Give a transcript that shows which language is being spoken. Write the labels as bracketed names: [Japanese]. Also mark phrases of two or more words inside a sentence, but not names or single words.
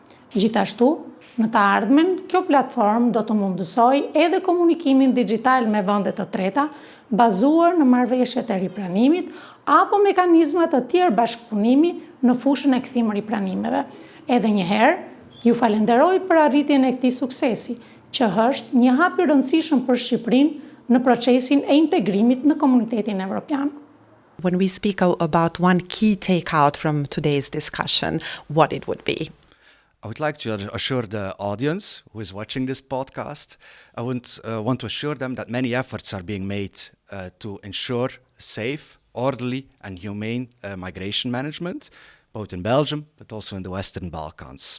[Albanian] Gjithashtu, në të ardhmen, kjo platformë do të mundësoj edhe komunikimin digital me vende të treta, bazuar në marrëveshjet e ripranimit apo mekanizma të tjerë bashkëpunimi në fushën e kthimit ripranimeve. Edhe një herë, ju falenderoj për arritjen e këtij suksesi, që është një hap i rëndësishëm për Shqipërinë në procesin e integrimit në komunitetin evropian. [English] When we speak about one key takeout from today's discussion, what it would be? I would like to assure the audience who is watching this podcast, I would want to assure them that many efforts are being made to ensure safe, orderly and humane migration management, both in Belgium but also in the Western Balkans.